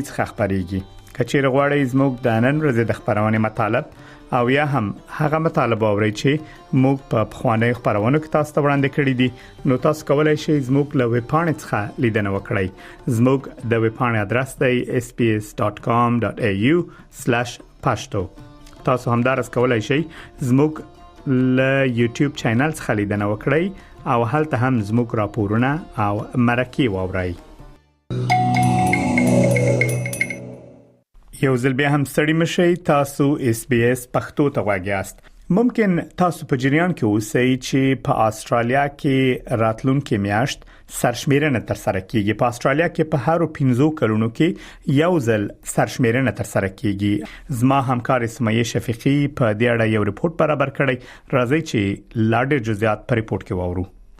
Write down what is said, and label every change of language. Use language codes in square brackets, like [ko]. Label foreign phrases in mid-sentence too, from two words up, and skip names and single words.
[ps] څخه خبريږي کچېر غواړئ زموږ د نن ورځې د خبرونه مطالب او یا هم هغه مطالب اورئ چې موږ په خوانې خبرونه کې تاسو ته وړاندې کړی دي نو تاسو کولای شئ زموږ له ویب پاڼې څخه لیدنه وکړئ زموږ د ویب پاڼې ادرس دی sbs.com.au/pashto تاسو همدارس کولای شئ زموږ له یوټیوب چینل څخه لیدنه وکړئ او هلته هم زموږ راپورونه او مرکې واورئ یو ځل بیا هم ستړي مشئ تاسو اس بي اس پښتو ته غواړئ ممکن تاسو په جریان کې اوسئ چې په استرالیا کې راتلونکي میاشت سرشمیرنه تر سره کیږي په استرالیا کې په هر 15 کلونو کې یو ځل سرشمیرنه تر سره کیږي زما همکار اسماعیل شفیقی په دې اړه یو ریپورت برابر کړی راځي چې لاډر جزئیات په ریپورت کې واورو